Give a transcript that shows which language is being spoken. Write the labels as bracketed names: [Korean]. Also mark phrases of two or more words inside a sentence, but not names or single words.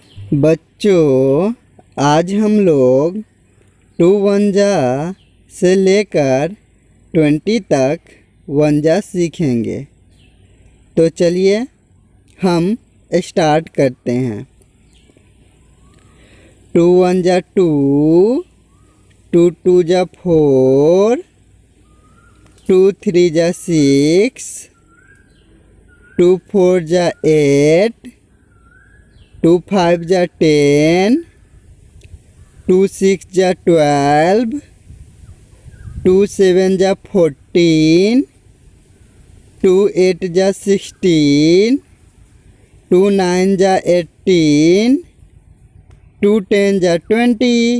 [Hindi] बच्चों, आज हम लोग 2 वंजा से लेकर 20 तक वंजा सीखेंगे। तो चलिए हम स्टार्ट करते हैं। 2 1 जा 2, 2 2 जा 4, 2 3 जा 6, 2 4 जा 8, 2 5 जा 10, 2 6 जा 12, 2 7 जा 14, 2 8 जा 16, 2 9 जा 18, 2 10 जा 20।